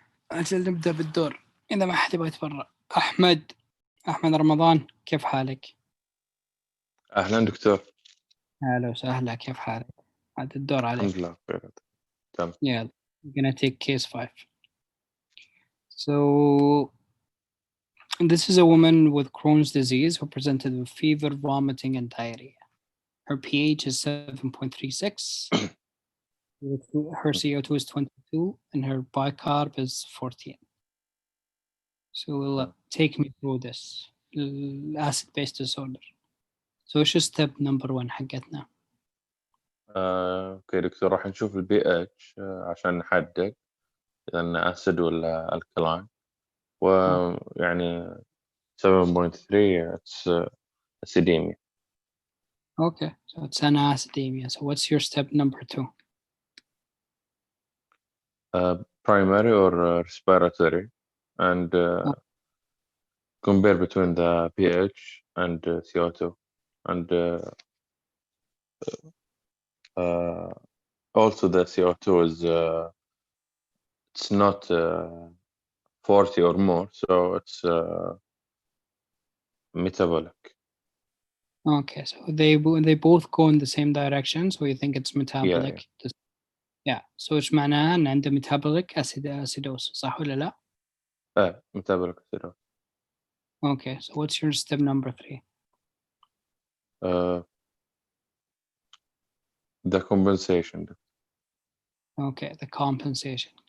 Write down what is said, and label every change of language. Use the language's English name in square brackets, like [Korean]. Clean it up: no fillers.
[Arabic] أجل نبدأ بالدور إذا ما حد يبغى يتبرع. أحمد رمضان كيف حالك؟ اهلا دكتور. هلا وسهلا كيف حالك؟ هذا الدور عليك. الحمد لله بخير. تمام. [English] Yeah, we're gonna take case 5. So this is a woman with Crohn's disease who presented with fever, vomiting, and diarrhea. Her pH is 7.36. Her CO2 is 22, and her bicarb is 14. So take me through this acid-base disorder. So what's step number 1 [Arabic] حقتنا؟ اوكي دكتور راح نشوف البي اتش عشان نحدد اذا انه اسيد ولا الكلاين ويعني 7.3 [English] it's acidemia. Okay, so it's an acidemia. So what's your step number 2? Primary or respiratory and compare between the pH and CO2 and also the CO2 is it's not 40 or more, so it's metabolic. Okay, so they both go in the same direction, so you think it's metabolic. Yeah. [Arabic] So إيش معناها إن عنده metabolic acidosis صح ولا لا؟ [English] metabolic acidosis. Okay, so what's your step number 3? the compensation. Okay the compensation.